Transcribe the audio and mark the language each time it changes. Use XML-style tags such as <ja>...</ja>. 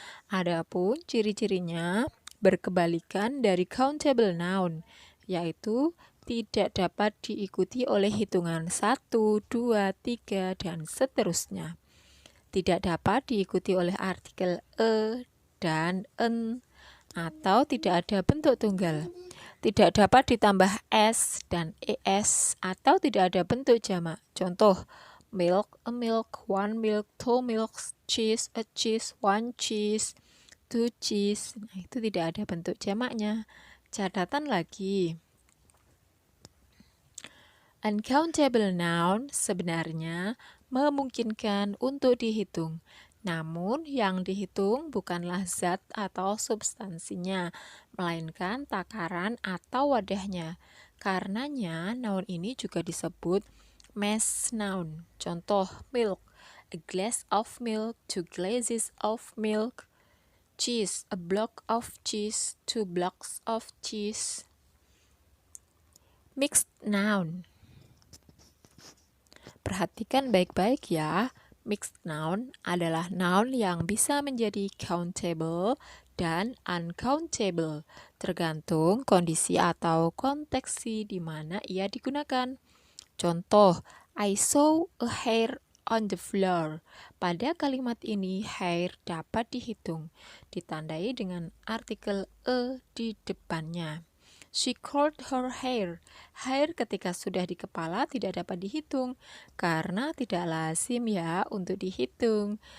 <id>Adapun ciri-cirinya berkebalikan dari countable noun, yaitu tidak dapat diikuti oleh hitungan 1, 2, 3, dan seterusnya. Tidak dapat diikuti oleh artikel e dan en, atau tidak ada bentuk tunggal. Tidak dapat ditambah s dan es, atau tidak ada bentuk jamak. Contoh,</id> <en>milk, a milk, one milk, two milks, cheese, a cheese, one cheese, two cheese.</en> <id>Nah, itu tidak ada bentuk jamaknya. Catatan lagi. Uncountable noun sebenarnya memungkinkan untuk dihitung. Namun yang dihitung bukanlah zat atau substansinya, melainkan takaran atau wadahnya. Karenanya noun ini juga disebut mass noun. Contoh,</id> <en>milk, a glass of milk, two glasses of milk. Cheese, a block of cheese, two blocks of cheese. Mixed noun.</en> <id>Perhatikan baik-baik ya. Mixed noun adalah noun yang bisa menjadi countable dan uncountable, tergantung kondisi atau konteks di mana ia digunakan. Contoh,</id> <en>I saw a hair on the floor.</en> <id>Pada kalimat ini, hair dapat dihitung, ditandai dengan artikel e di depannya.</id> <en>She curled her hair.</en> <id>Hair ketika sudah di kepala tidak dapat dihitung, karena tidak lazim ya untuk dihitung.</id>